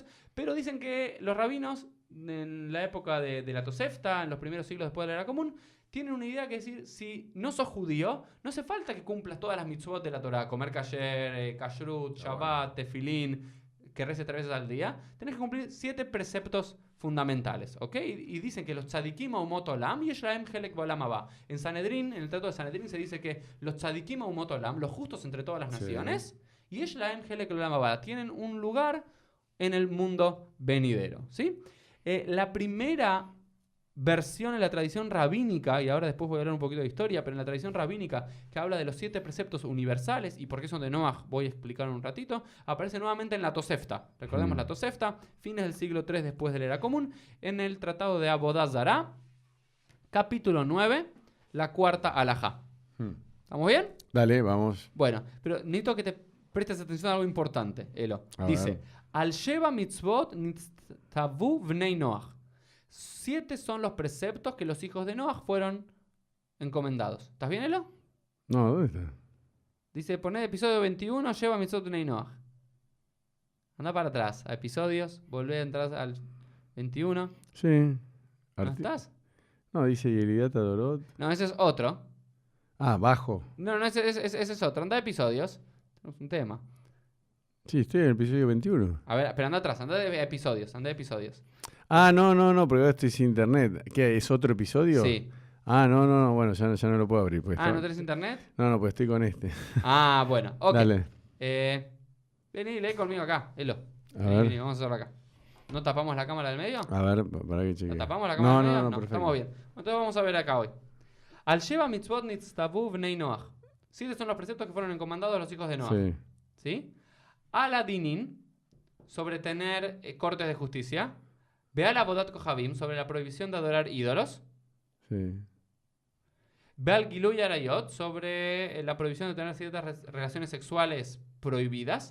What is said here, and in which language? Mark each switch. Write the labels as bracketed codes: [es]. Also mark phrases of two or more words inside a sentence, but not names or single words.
[es] Pero dicen que los rabinos, en la época de la Tosefta, en los primeros siglos después de la Era Común, tienen una idea que decir, si no sos judío, no hace falta que cumplas todas las mitzvot de la Torah, comer kasher, kashrut, shabbat, tefilín, que reces 3 veces al día. Tenés que cumplir 7 preceptos fundamentales, ¿ok? Y dicen que los [he] צדיקי אומות עולם יש להם חלק בעולם הבא. [es] En Sanedrín, en el Trato de Sanedrín, se dice que los [he] צדיקי אומות עולם, [es] los justos entre todas las naciones, [he] יש להם חלק בעולם הבא, [es] tienen un lugar en el mundo venidero, ¿sí? La primera versión en la tradición rabínica, y ahora después voy a hablar un poquito de historia, pero en la tradición rabínica que habla de los 7 preceptos universales y por qué son de Noach, voy a explicar un ratito, aparece nuevamente en la Tosefta. Recordemos la Tosefta, fines del siglo III después de la Era Común, en el Tratado de Avodah Zará, capítulo 9, la cuarta alajá. ¿Estamos bien? Dale, vamos. Bueno, pero necesito que te prestes atención a algo importante, Elo. [he] Dice, על שבע מצוות נצטוו בני נח. [es] 7 son los preceptos que los hijos de Noach fueron encomendados. ¿Estás bien, Elo? No, ¿dónde está? Dice, poné episodio 21, lleva [he] מצוות בני נח. [es] Anda para atrás, a episodios, volvé a entrar al 21. Sí. ¿No estás? No, dice Yelidata Dorot. No, ese es otro. Ah, bajo. No, ese es otro. Anda a episodios. Tenemos un tema. Sí, estoy en el episodio 21. A ver, pero anda atrás, anda de episodios. Ah, no, porque ahora estoy sin internet. ¿Qué? ¿Es otro episodio? Sí. Ah, no, bueno, ya no lo puedo abrir. Pues ¿no tenés internet? No, pues estoy con este. Ah, bueno, ok. Dale. Vení, lee conmigo acá, Elo. Vení, vamos a hacerlo acá. ¿No tapamos la cámara del medio? A ver, para que cheque. ¿No tapamos la cámara del medio? No, perfecto. Estamos bien. Entonces vamos a ver acá hoy. [he] על שבע מצוות נצטוו בני נח. [es] 7 son los preceptos que fueron encomendados a los hijos de Noach. ¿Sí? [he] על הדינין, [es] sobre tener cortes de justicia. [he] ועל עבודת כוכבים, [es] sobre la prohibición de adorar ídolos. Sí. [he] ועל גילוי עריות, [es] sobre la prohibición de tener ciertas relaciones sexuales prohibidas.